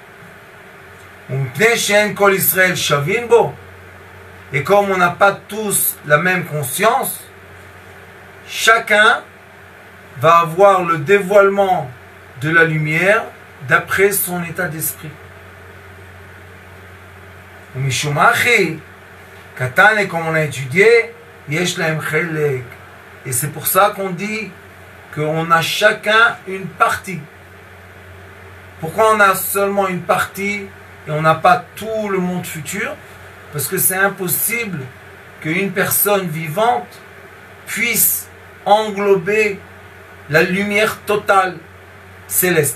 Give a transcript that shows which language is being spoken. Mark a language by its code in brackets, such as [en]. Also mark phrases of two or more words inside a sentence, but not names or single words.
[fr] Et comme on n'a pas tous la même conscience, chacun va avoir le dévoilement de la lumière d'après son état d'esprit. Katan, et comme on a étudié, [he] יש להם חלק. [fr] Et c'est pour ça qu'on dit qu'on a chacun une partie. Pourquoi on a seulement une partie et on n'a pas tout le monde futur? Parce que c'est impossible qu'une personne vivante puisse englober la lumière totale céleste.